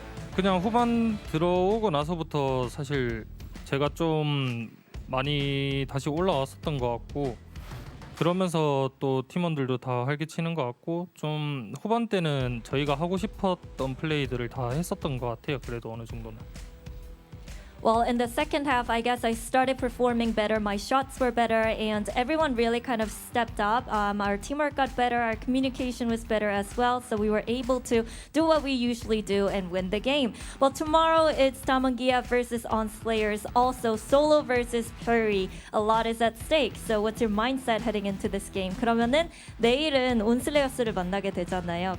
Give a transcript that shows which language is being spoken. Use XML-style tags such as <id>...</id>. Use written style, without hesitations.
<ko>그냥 후반 들어오고 나서부터 사실 제가 좀 많이 다시 올라왔었던 것 같고 그러면서 또 팀원들도 다 활기치는 것 같고 좀 후반 때는 저희가 하고 싶었던 플레이들을 다 했었던 것 같아요. 그래도 어느 정도는.</ko> <en>Well, in the second half, I guess I started performing better. My shots were better, and everyone really kind of stepped up. Our teamwork got better, our communication was better as well, so we were able to do what we usually do and win the game. Well, tomorrow it's Damongia versus Onslayers, also solo versus Puri. A lot is at stake. So what's your mindset heading into this game?</en> <ko>그러면은 내일은 온슬레이어스를 만나게 되잖아요.</ko>